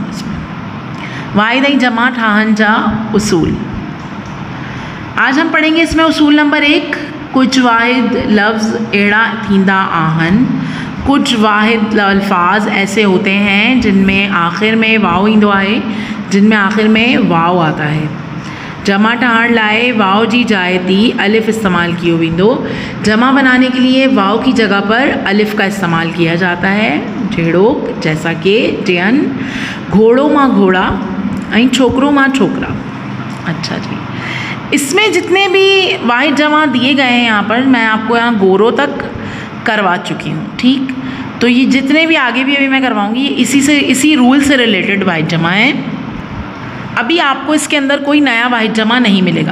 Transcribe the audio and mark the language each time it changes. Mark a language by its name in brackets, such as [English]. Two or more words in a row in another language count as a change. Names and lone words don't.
[Sindhi] इसमें वाहिद जमा ठाहन जा उसूल [Urdu] آج ہم پڑھیں گے. [Sindhi] इसमें उसूल नंबर 1, कुछ वाहिद लफ्ज़ एड़ा थींदा आहन। [Urdu] کچھ واحد الفاظ ایسے ہوتے ہیں جن میں آخر میں واؤ [Sindhi] ईंदो आहे, [Urdu] جن میں آخر میں واؤ آتا ہے. [Sindhi] जमा ठहण लाए वाव जी जाए थी अलिफ़ इस्तेमाल कियो वेंदो। [Urdu] جمع بنانے کے لیے واؤ کی جگہ پر الف کا استعمال کیا جاتا ہے. [Sindhi] जहिड़ो [Urdu] جیسا کہ [Sindhi] जयन, घोड़ो मां घोड़ा, ऐं छोकरो मां छोकरा। [Urdu] اچھا جی، اس میں جتنے بھی واحد جمع دیے گئے ہیں یہاں پر، میں آپ کو یہاں گورو تک کروا چکی ہوں. ٹھیک، تو یہ جتنے بھی آگے بھی ابھی میں کرواؤں گی اسی رول سے ریلیٹڈ واحد جمع ہے. ابھی آپ کو اس کے اندر کوئی نیا واحد جمع نہیں ملے گا.